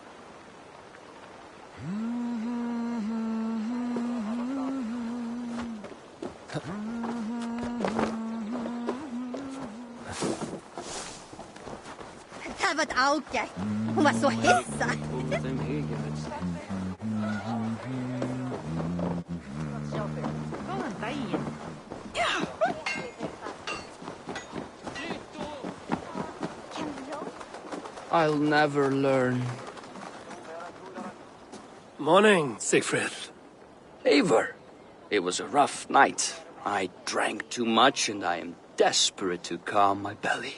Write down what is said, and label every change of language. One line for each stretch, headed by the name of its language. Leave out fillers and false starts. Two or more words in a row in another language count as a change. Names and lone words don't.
Icelandic: Það var ágætt. Hún var svo hissa. Góðan daginn.
English: I'll never learn. Morning, Siegfried. Eivor, it was a rough night. I drank too much and I am desperate to calm my belly.